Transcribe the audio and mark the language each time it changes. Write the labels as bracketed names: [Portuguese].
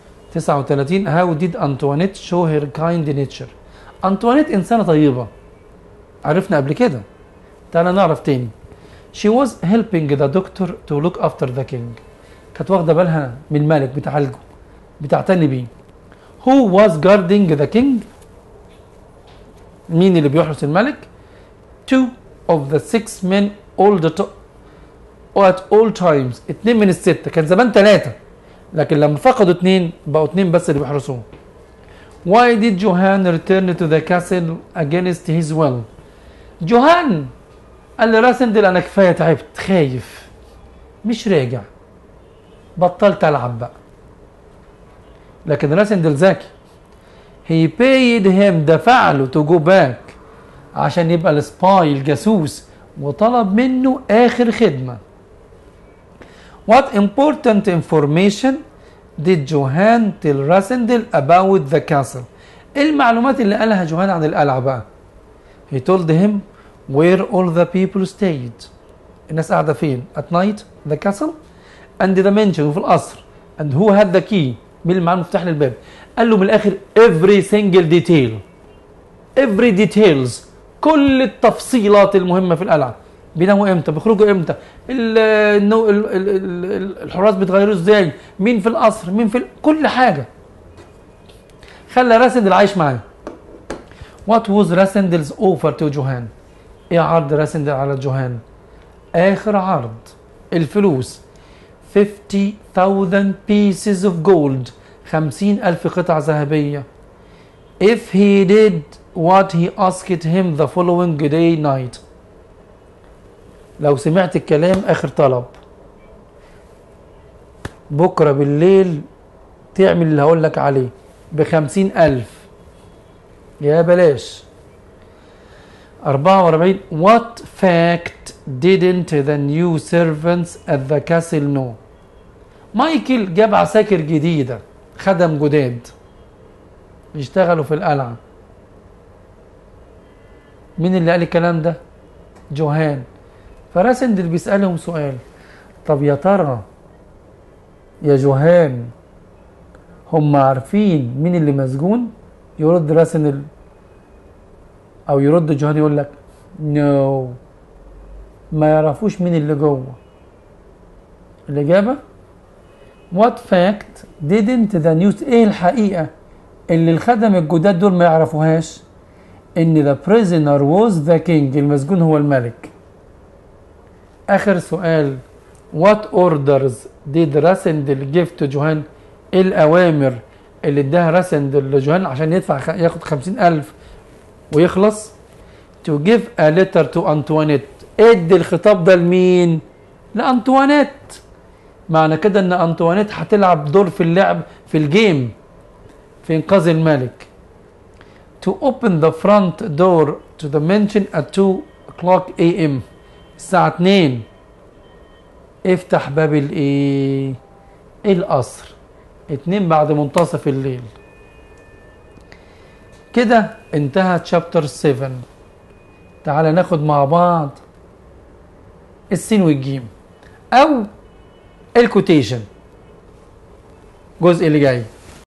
[Arabic] 39 [English] how did Antoinette show her kind nature؟ [Arabic] أنطوانيت إنسانة طيبة، عرفنا قبل كده، تعالى نعرف تاني. [English] she was helping the doctor to look after the king، [Arabic] كانت واخدة بالها من الملك، بتعالجه، بتعتني بيه. [English] who was guarding the king؟ [Arabic] مين اللي بيحرس الملك؟ [English] 2 of the 6 men at all times، [Arabic] 2 من ال6، كان زمان 3 لكن لما فقدوا 2 بقوا 2 بس اللي بيحرسوه. [English] why did Johann return to the castle against his will؟ [Arabic] جوهان قال لراسندل انا كفايه تعبت، خايف مش راجع، بطلت العب بقى. لكن راسندل ذكي، [English] he paid him، [Arabic] دفع له [English] to go back [Arabic] عشان يبقى السباي الجاسوس، وطلب منه اخر خدمه. [English] what important information did Johann tell Rasendel about the castle؟ [Arabic] ايه المعلومات اللي قالها جوهان عن القلعه بقى؟ [English] he told him where all the people stayed، [Arabic] الناس قاعده فين [English] at night the castle and the mansion، [Arabic] وفي القصر [English] and who had the key، [Arabic] مين اللي معاه المفتاح للباب. قال له من الاخر [English] every single detail، every details، [Arabic] كل التفصيلات المهمه في القلعه. بيناموا امتى، بيخرجوا امتى، الحراس بيتغيروا ازاي، مين في القصر، مين في كل حاجه. خلى راسندل عايش معاه. [English] What was Rassendel's offer to Johann? [Arabic] ايه عرض راسندل على جوهان؟ اخر عرض الفلوس [English] 50,000 pieces of gold 50,000 [Arabic] قطعة ذهبية [English] if he did what he asked him the following day night. [Arabic] لو سمعت الكلام اخر طلب بكرة بالليل تعمل اللي هقولك عليه ب50,000 يا بلاش. [English] 44 What fact didn't the new servants at the castle know؟ [Arabic] مايكل جاب عساكر جديدة خدم جداد يشتغلوا في القلعة. مين اللي قال الكلام ده؟ جوهان. فراسندل بيسألهم سؤال طب يا ترى يا جوهان هم عارفين مين اللي مسجون؟ يرد راسندل او يرد جوهان يقول لك نو ما يعرفوش مين اللي جوه. الاجابه [English] what fact didn't the news [Arabic] ايه الحقيقه اللي الخدم الجداد دول ما يعرفوهاش؟ ان [English] the prisoner was the king [Arabic] المسجون هو الملك. اخر سؤال [English] what orders did Rassendyll give to Johann? [Arabic] ايه الاوامر اللي اداها راسندل لجوهان عشان ياخد 50,000 ويخلص؟ [English] to give a letter to Antoinette. [Arabic] ادي الخطاب ده لمين؟ لأنطوانيت. معنى كده ان أنطوانيت هتلعب دور في اللعب في الجيم في انقاذ الملك. [English] to open the front door to the mansion at 2 o'clock a.m. [Arabic] الساعة 2 افتح باب الايه؟ القصر 2 بعد منتصف الليل. كده انتهى تشابتر 7. تعال ناخد مع بعض السين والجيم او الكوتيشن الجزء اللي جاي.